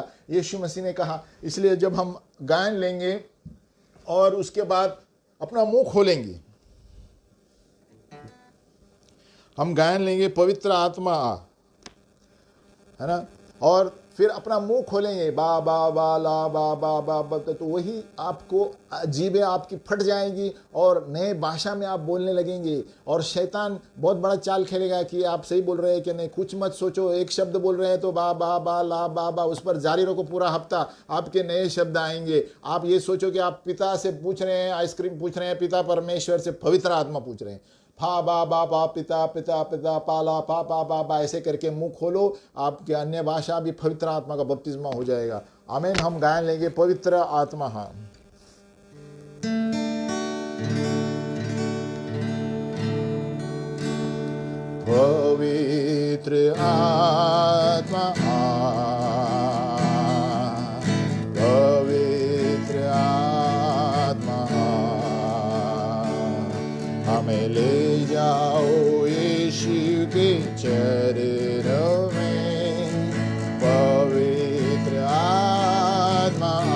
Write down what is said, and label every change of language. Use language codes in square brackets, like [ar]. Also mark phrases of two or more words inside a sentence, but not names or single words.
[hi] यीशु मसीह ने कहा। इसलिए जब हम गायन लेंगे और उसके बाद अपना मुंह खोलेंगे, हम गायन लेंगे पवित्र आत्मा, है ना, और फिर अपना मुंह खोलेंगे बा बा बा ला बा बा बा बा, तो वही आपको जीभें आपकी फट जाएंगी और नए भाषा में आप बोलने लगेंगे। और शैतान बहुत बड़ा चाल खेलेगा कि आप सही बोल रहे हैं कि नहीं, कुछ मत सोचो, एक शब्द बोल रहे हैं तो बा बा बा ला बा बा, उस पर जारी रखो पूरा हफ्ता, आपके नए शब्द आएंगे। आप ये सोचो कि आप पिता से पूछ रहे हैं, आइसक्रीम पूछ रहे हैं, पिता परमेश्वर से पवित्र आत्मा पूछ रहे हैं। फा बा बा बा पिता पिता पिता पाला पा पा बा बा, ऐसे करके मुंह खोलो, आपके अन्य भाषा भी पवित्र आत्मा का बपतिस्मा हो जाएगा। आमीन। हम गायन लेंगे पवित्र आत्मा। हाँ, पवित्र आत्मा, पवित्र आत्मा, हमें ले जाओ यीशु के चरणों में, पवित्र आत्मा।